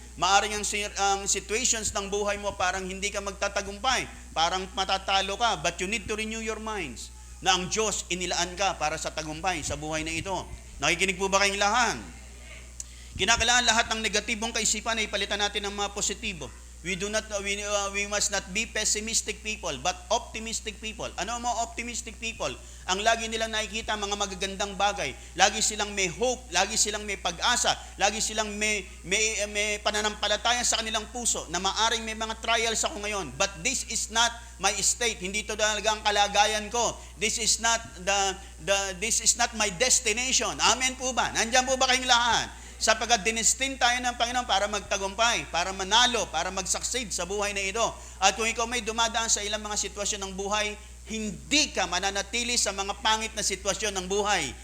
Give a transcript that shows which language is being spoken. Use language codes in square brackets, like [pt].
[tl] Maaring ang situations ng buhay mo parang hindi ka magtatagumpay, parang matatalo ka, [en] but you need to renew your minds [tl] na ang Diyos inilaan ka para sa tagumpay sa buhay na ito. Nakikinig po ba kayong lahat? Kinakailangan lahat ng negatibong kaisipan ay palitan natin ng mga positibo. [en] We must not be pessimistic people, but optimistic people. [tl] Ano ang mga optimistic people? Ang lagi nilang nakikita mga magagandang bagay. Lagi silang may hope, lagi silang may pag-asa, lagi silang may pananampalataya sa kanilang puso na maaring may mga trials ako ngayon. [en] But this is not my state. [tl] Hindi ito talaga ang kalagayan ko. [en] This is not my destination. [tl] Amen po ba? Nandiyan po ba kayong lahat? Sapagkat dinestin tayo ng Panginoon para magtagumpay, para manalo, para mag-succeed sa buhay na ito. At kung ikaw may dumadaan sa ilang mga sitwasyon ng buhay, hindi ka mananatili sa mga pangit na sitwasyon ng buhay.